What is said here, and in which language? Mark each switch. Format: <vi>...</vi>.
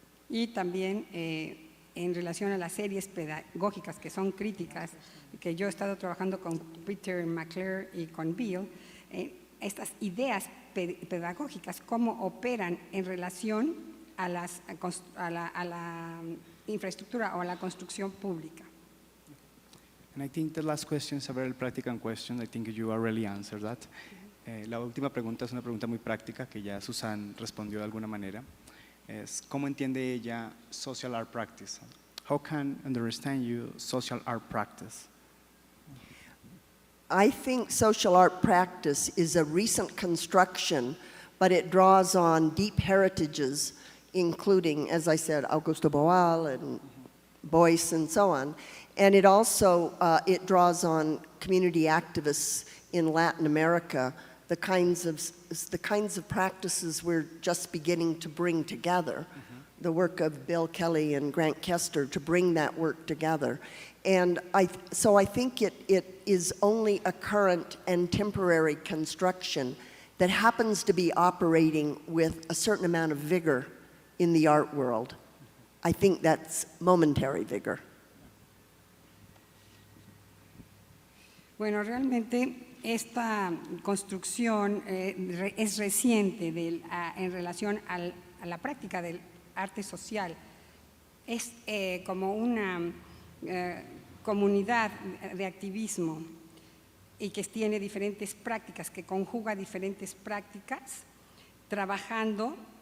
<es>Y también en relación a las series pedagógicas que son críticas, que yo he estado trabajando con Peter McClure y con Bill, estas ideas pedagógicas, cómo operan en relación a la infraestructura o a la construcción pública.</es> <en>And I think the last question is a very practical question. I think you already answered that.</en> <es>La última pregunta es una pregunta muy práctica que ya Susan respondió de alguna manera. Es ¿cómo entiende ella</es> <en>social art practice? How can understand you social art practice? I think social art practice is a recent construction, but it draws on deep heritages, including, as I said, Augusto Boal and Boyce and so on. And it also, it draws on community activists in Latin America, the kinds of practices we're just beginning to bring together, the work of Bill Kelly and Grant Kester to bring that work together. And so I think it is only a current and temporary construction that happens to be operating with a certain amount of vigor in the art world. I think that's momentary vigor.</en> <es>Bueno, realmente esta construcción es reciente en relación a la práctica del arte social. Es como una comunidad de activismo y que tiene diferentes prácticas, que conjuga diferentes prácticas, trabajando</es>